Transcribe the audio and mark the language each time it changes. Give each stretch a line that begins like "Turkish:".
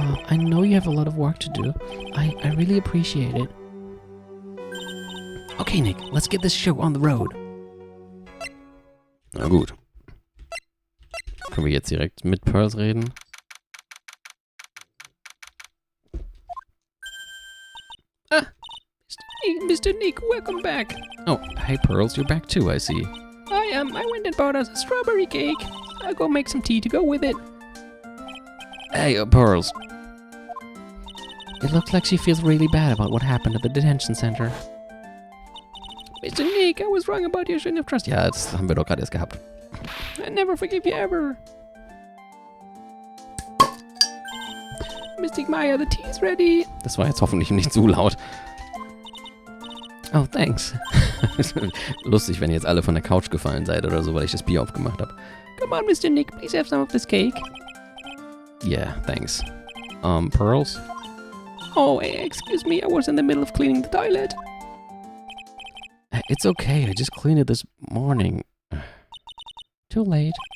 English: I know you have a lot of work to do. I really appreciate it. Okay, Nick, let's get this show on the road.
German: Na gut. Können wir jetzt direkt mit Pearls reden?
English: Mr. Nick, welcome back. Oh, hey Pearls, you're back too, I see. I went and bought us a strawberry cake. I'll go make some tea to go with it. Hey, Pearls. It looks like she feels really bad about what happened at the detention center. Mr. Nick, I was wrong about you, shouldn't have trusted.
German: Ja, das haben wir doch gerade erst gehabt.
English: I never forgive you ever. Mystic Maya, the tea's ready.
German: Das war jetzt hoffentlich nicht zu laut.
English: Oh, thanks.
German: Lustig, wenn ihr jetzt alle von der Couch gefallen seid oder so, weil ich das Bier aufgemacht habe.
English: Come on, Mr. Nick, please have some of this cake. Yeah, thanks. Pearls? Oh, excuse me, I was in the middle of cleaning the toilet. It's okay, I just cleaned it this morning. Too late.